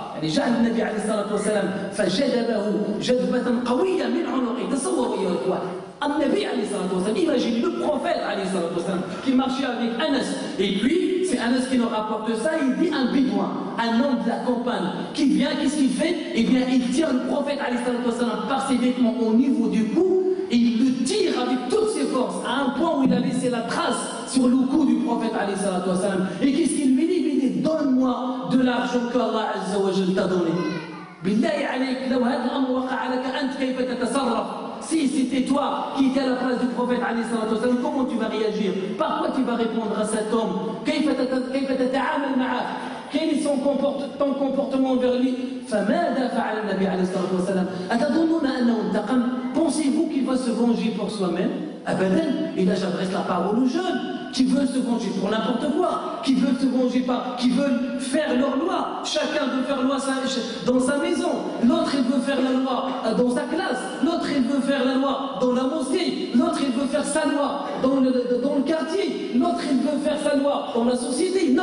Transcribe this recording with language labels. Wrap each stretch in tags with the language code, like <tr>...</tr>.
<ar>يعني جاء النبي عليه الصلاة والسلام فجذبه جذبة قوية من عنقه. تصوروا أيها الإخوة النبي عليه الصلاة والسلام,</ar> <fr>imaginez le prophète عليه الصلاة والسلام qui marchait avec Anas, et puis c'est Anas qui nous rapporte ça. Il dit un bédouin, un homme de la campagne qui vient, qu'est-ce qu'il fait? Eh bien il tire le prophète عليه الصلاة والسلام par ses vêtements au niveau du cou et il le tire avec toutes ses forces à un point où il a laissé la trace sur le cou du prophète عليه الصلاة والسلام. Et qu'est-ce qu'il lui dit? Il dit donne-moi de l'argent que Allah Azza wa Jalla t'a donné.</fr> <ar>بالله عليك لو هذا الأمر وقع لك أنت كيف تتصرف؟</ar> <fr>Si c'était toi qui étais à la place du prophète alayhi salatu wassalam, comment tu vas réagir? Par quoi tu vas répondre à cet homme?</fr> <ar>كيف تتعامل معه?</ar> <fr>Quel est ton comportement envers lui?</fr> <ar>فماذا فعل النبي عليه الصلاة والسلام؟ أتظنون أنه انتقم?</ar> <fr>Pensez-vous qu'il va se venger pour soi-même? Abadan. Et là j'adresse la parole aux jeunes qui veulent se venger pour n'importe quoi, qui veulent se venger qui veulent faire leur loi. Chacun veut faire loi dans sa maison, l'autre il veut faire la loi dans sa classe, l'autre il veut faire la loi dans la mosquée, l'autre il veut faire sa loi dans le quartier, l'autre il veut faire sa loi dans la société.</fr>